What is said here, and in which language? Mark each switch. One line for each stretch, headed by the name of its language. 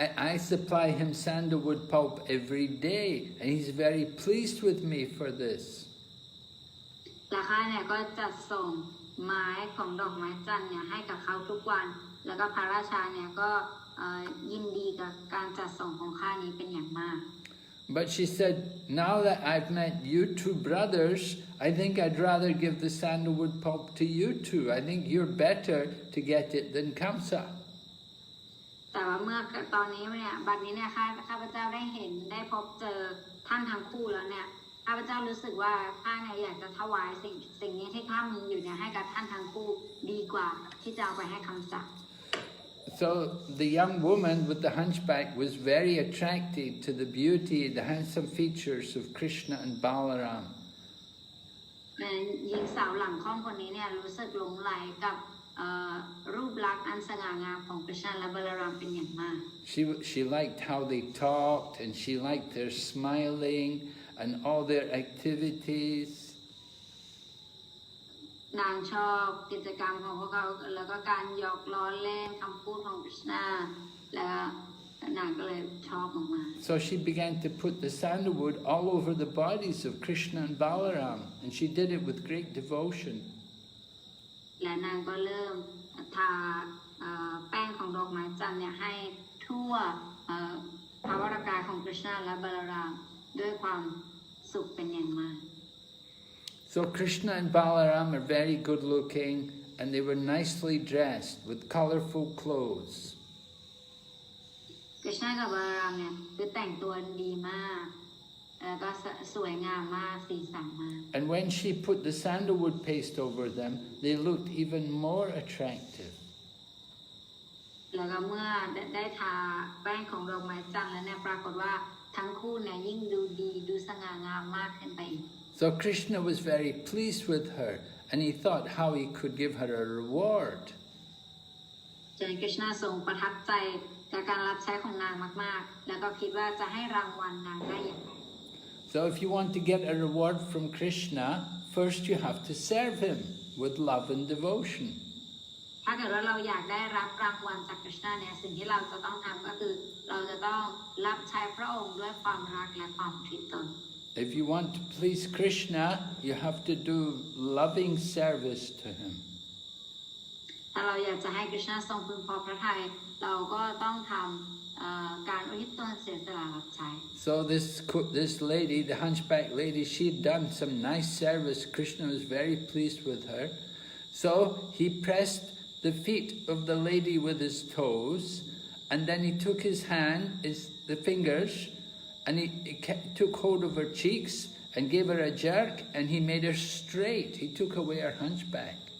English: I supply him sandalwood pulp every day and he's very pleased with me for this.
Thai: และข้าเนี่ยก็จะส่งไม้ของดอกไม้จันทร์เนี่ยให้กับเขาทุกวันแล้วก็พระราชาเนี่ยก็ยินดีกับการจัดส่งของข้านี้เป็นอย่างมาก
English: But she said, now that I've met you two brothers, I think I'd rather give the sandalwood pulp to you two. I think you're better to get it than Kamsa.
Thai: แต่ว่าเมื่อตอนนี้เนี่ยบัดนี้เนี่ยข้าพเจ้าได้พบเจอท่านทั้งคู่แล้วเนี่ยข้าพเจ้ารู้สึกว่าข้าเนี่ยอยากจะถวายสิ่งนี้ที่ข้ามีอยู่เนี่ยให้กับท่านทั้งคู่ดีกว่าที่จะเอาไปให้คำศัพท์
English: So the young woman with the hunchback was very attracted to the beauty, the handsome features of Krishna and Balaram.
Thai: หญิงสาวหลังค่อมคนนี้เนี่ยรู้สึกหลงไหลกับรูปลักษณ์อันสง่างามของกฤษณะและบาลารามเป็นอย่างมาก
English: She liked how they talked and she liked their smiling and all their activities.
Thai: นางชอบกิจกรรมของพวกเขาแล้วก็การหยอกล้อเล่นคำพูดของกฤษณะแล้วนางก็เลยชอบมากๆ
English: So she began to put the sandalwood all over the bodies of Krishna and Balaram and she did it with great devotion.
Thai: และนางก็เริ่มทาแป้งของดอกไม้จันทร์เนี่ยให้ทั่วพระวรากายของกฤษณะและบาลารามด้วยความสุขเป็นอย่างมาก
English: So Krishna and Balaram are very good looking and they were nicely dressed with colorful clothes.
Thai: กฤษณะกับบาลารามเนี่ยคือแต่งตัวดีมากแล้วก็สวยงามมากสีสันมาก
English: And when she put the sandalwood paste over them, they looked even more attractive.
Thai: แล้วก็เมื่อได้ทาแป้งของดอกไม้จันทร์แล้วเนี่ยปรากฏว่าทั้งคู่เนี่ยยิ่งดูดีดูสง่างามมากขึ้นไปอีก
English: So Krishna was very pleased with her and he thought how he could give her a reward.
Thai: จนกฤษณะทรงประทับใจจากการรับใช้ของนางมากๆแล้วก็คิดว่าจะให้รางวัลนางได้อย่างไร
English: So if you want to get a reward from Krishna, first you have to serve him with love and devotion.
Thai: ถ้าเกิดว่าเราอยากได้รับรางวัลจากกฤษณะเนี่ยสิ่งที่เราจะต้องทำก็คือเราจะต้องรับใช้พระองค์ด้วยความรักและความอุทิศตน
English: If you want to please Krishna, you have to do loving service to him.
Thai: ถ้าเราอยากจะให้กฤษณะทรงพึงพอพระทัยเราก็ต้องทำการอุทิศตนเสียสละรับใช้
English: So this lady, the hunchback lady, she had done some nice service. Krishna was very pleased with her. So he pressed the feet of the lady with his toes, and then he took his hand, the fingers, and he took hold of her cheeks and gave her a jerk, and he made her straight. He took away her hunchback.